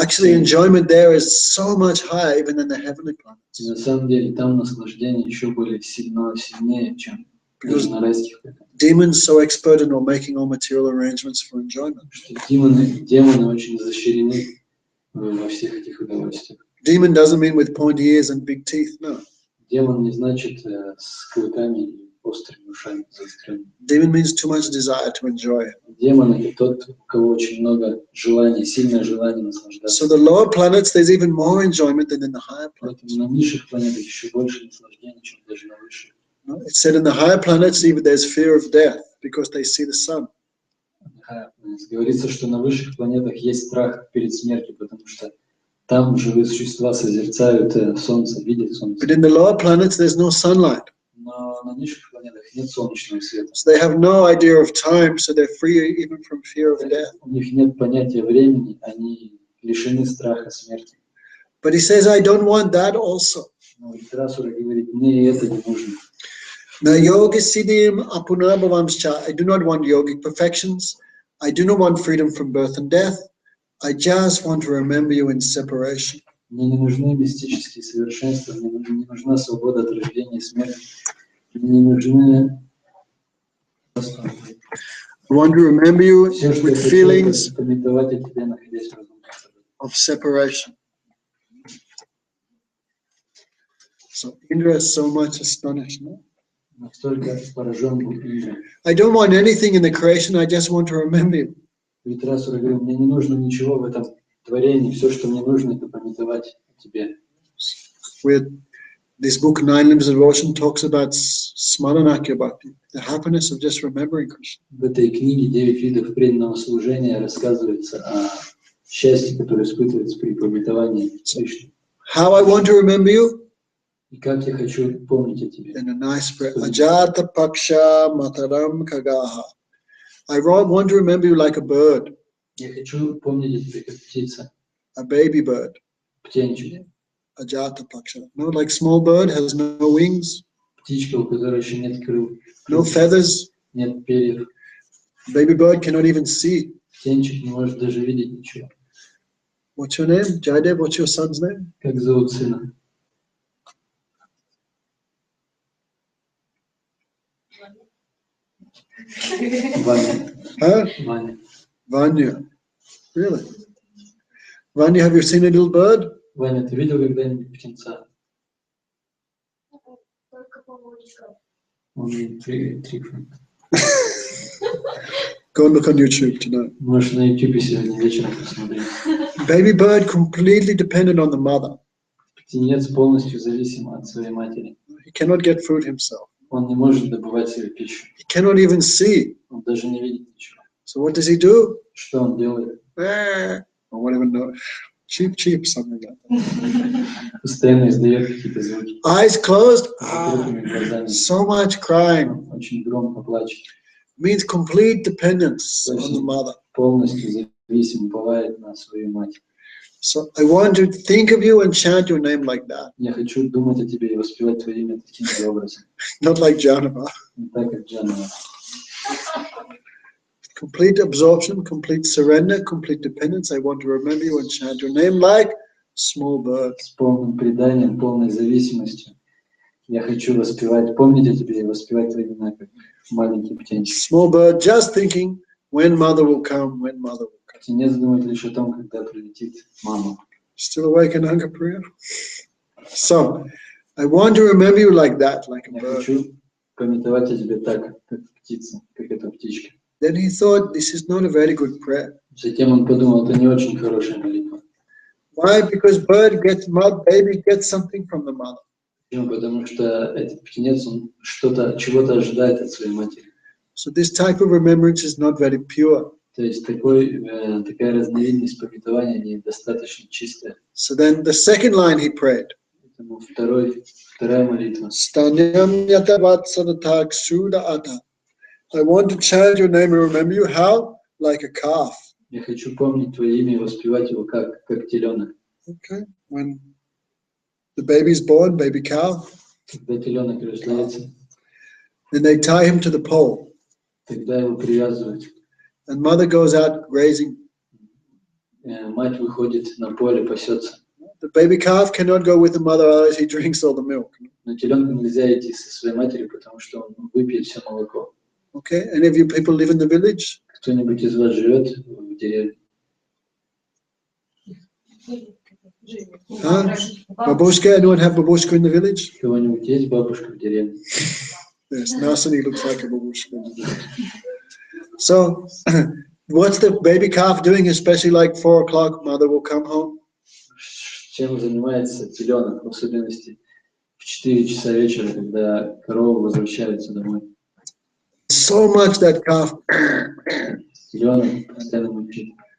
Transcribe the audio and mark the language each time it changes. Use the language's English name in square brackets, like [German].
[English] Actually, enjoyment there is so much higher even than the heavenly planets. [Russian] И на самом деле там наслаждение еще более сильнее, чем на райских планетах. [English] Demons so expert in all making all material arrangements for enjoyment. [Russian] Что демоны очень изощрены во всех этих удовольствиях. [English] Demon doesn't mean with pointy ears and big teeth, no. [Russian] Демон не значит с клыками и острыми ушами заостренными. [English] Demon means too much desire to enjoy. [Russian] Демон — это тот, у кого очень много желаний, сильное желание наслаждаться. [English] So the lower planets, there's even more enjoyment than in the higher planets. [Russian] Поэтому на низших планетах еще больше наслаждения, чем даже на высших. [English] It's said in the higher planets, even there's fear of death because they see the sun. [Russian] Говорится, что на высших планетах есть страх перед смертью, потому что там живые существа созерцают солнце, видят солнце. [English] But in the lower planets, there's no sunlight. [Russian] Но на низших планетах нет солнечного света. [English] So they have no idea of time, so they're free even from fear of death. [Russian] У них нет понятия времени, они лишены страха смерти. [English] But he says, I don't want that also. [Russian] Но Дритрасура говорит, мне это не нужно. [Sanskrit] Na yoga siddhim apunarbhavamscha. [English] I do not want yogic perfections. I do not want freedom from birth and death. I just want to remember you in separation. [Russian] Мне не нужны мистические совершенства, мне не нужна свобода от рождения и смерти. Мне не нужны... [English] I want to remember you [Russian] Все, что я [English] with [Russian] хочу, [English] feelings [Russian] это памятовать о тебе, находясь в разуме. [English] of separation. So Indra is so much astonished. No? [Russian] Настолько поражен был Индра. [English] I don't want anything in the creation. I just want to remember you. [Russian] Дритрасура говорил, мне не нужно ничего в этом творении, все, что мне нужно, это памятовать о тебе. [English] With this book, Nine Limbs of Devotion, talks about smaranakya bhakti, the happiness of just remembering Krishna. [Russian] В этой книге «9 видов преданного служения» рассказывается о счастье, которое испытывается при памятовании Кришны. [English] How I want to remember you? [Russian] И как я хочу помнить о тебе. [English] In a nice prayer. [Sanskrit] Ajata paksha mataram kagaha. [English] I want to remember you like a bird, [Russian] Я хочу помнить о тебе как птица, [English] a baby bird. [Russian] птенчик. [Sanskrit] Ajata paksha. [English] No, like small bird has no wings, [Russian] Птичка, у которой еще нет крыл, [English] no feathers. [Russian] нет перьев. [English] Baby bird cannot even see. [Russian] Птенчик не может даже видеть ничего. [English] What's your name? Jaidev, what's your son's name? [Russian] Как зовут сына? Ваня. [English] Huh? [Russian] Ваня. [English] Vanya. Really? Vanya, have you seen a little bird? [Russian] Ваня, ты видел когда-нибудь птенца? Только поводчиков. Он три. [English] Go and look on YouTube tonight. [Russian] Можешь на YouTube сегодня вечером посмотреть. [English] Baby bird completely dependent on the mother. [Russian] Птенец полностью зависим от своей матери. [English] He cannot get food himself. [Russian] Он не может добывать себе пищу. [English] He cannot even see. [Russian] Он даже не видит ничего. [English] So what does he do? [Russian] Что он делает? [English] Or whatever, no. Cheep, something like that. [Russian] Постоянно издает какие-то звуки. [English] Eyes closed. [Russian] С закрытыми глазами. [English] So much crying. [Russian] Он очень громко плачет. [English] Means complete dependence on the mother. [Russian] Полностью зависим, бывает на свою мать. [English] So I want to think of you and chant your name like that. [Russian] Я хочу думать о тебе и воспевать твое имя таким же образом. [English] Not like Janava. [Russian] Не так, как Джанова. [English] Complete absorption, complete surrender, complete dependence. I want to remember you and chant your name like small bird. [Russian] С полным преданием, полной зависимостью. Я хочу воспевать, помнить о тебе и воспевать твои имена, как маленький птенчик. [English] Small bird just thinking when mother will come, when mother will come. [Russian] Птенец думает лишь о том, когда прилетит мама. [English] Still awake in Anga Priya? So, I want to remember you like that, like a [Russian] Я [English] bird. [Russian] хочу памятовать о тебе так, как птица, как эта птичка. [English] Then he thought, this is not a very good prayer. [Russian] Затем он подумал, это не очень хорошая молитва. [English] Why? Because baby gets something from the mother. [Russian] Почему? Потому что этот птенец, он чего-то ожидает от своей матери. [English] So this type of remembrance is not very pure. [Russian] То есть такая разновидность памятования недостаточно чистая. [English] So then the second line he prayed. [Russian] Поэтому вторая молитва. [Sanskrit] Stanyam yatavat sadatak suda ata. [English] I want to chant your name and remember you. How? Like a calf. [Russian] Я хочу помнить твое имя и воспевать его как теленок. [English] Okay. When the baby is born, baby cow, [Russian] Когда теленок рождается, [English] then they tie him to the pole. [Russian] тогда его привязывают. [English] And mother goes out grazing. [Russian] Мать выходит на поле, пасется. [English] The baby calf cannot go with the mother, otherwise he drinks all the milk. [Russian] Но теленку нельзя идти со своей матерью, потому что он выпьет все молоко. [English] Okay. Any of you people live in the village? [Russian] Кто-нибудь из вас живет в деревне? [English] Huh? Babushka? Anyone have babushka in the village? [Russian] У кого-нибудь есть бабушка в деревне? [English] Yes, Nasani looks like a babushka. So, what's the baby calf doing, especially like 4 o'clock, mother will come home? [Russian] Чем занимается теленок, в особенности в 4 часа вечера, когда корова возвращается домой? [English] So much that calf, [Russian] Теленок постоянно мучит.